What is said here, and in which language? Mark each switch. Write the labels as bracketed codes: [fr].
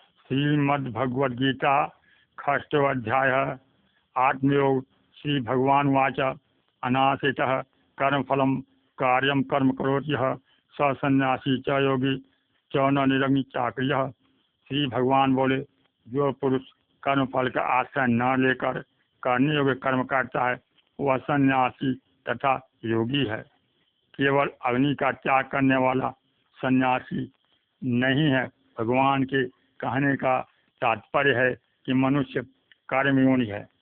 [sa] श्रीमद्भगवद्गीता षष्ठोऽध्याय आत्मयोग। श्री भगवान वाच अनाश्रितः कर्मफलं कार्यं कर्म करोति यः स सन्यासी च योगी च न निरग्नि चाक्रियः। [hi] श्री भगवान बोले, जो पुरुष कर्म फल का आश्रय न लेकर करने योग्य कर्म करता है वह सन्यासी तथा योगी है। केवल अग्नि का त्याग करने वाला सन्यासी नहीं है। भगवान के कहने का तात्पर्य है कि मनुष्य कर्मयोनि है।